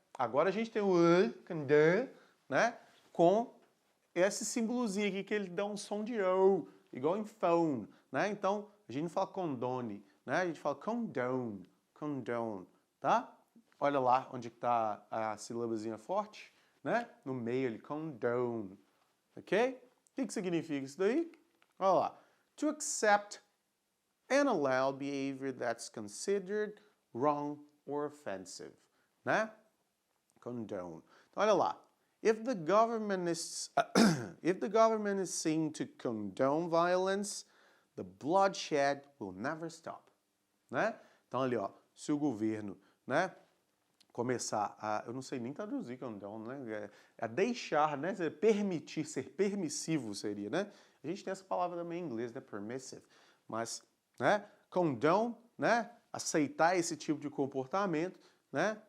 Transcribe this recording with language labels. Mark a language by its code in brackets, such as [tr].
[pt] Agora a gente tem o condone, né? Com esse símbolozinho aqui que ele dá um som de O, igual em phone, né? Então, a gente não fala condone, né? A gente fala condone, condone, tá? Olha lá onde está a sílabazinha forte, né? No meio ali, condone, ok? O que significa isso daí? Olha lá. [en] To accept and allow behavior that's considered wrong or offensive, né? Condone. [pt] Então, olha lá. [en] If the government is seen to condone violence, the bloodshed will never stop, né? [pt] Então ali, ó, se o governo, né, começar a, eu não sei nem traduzir condone, né? É deixar, né, permitir, ser permissivo seria, né? A gente tem essa palavra também em inglês, né, permissive, mas, né, condone, né, aceitar esse tipo de comportamento, né?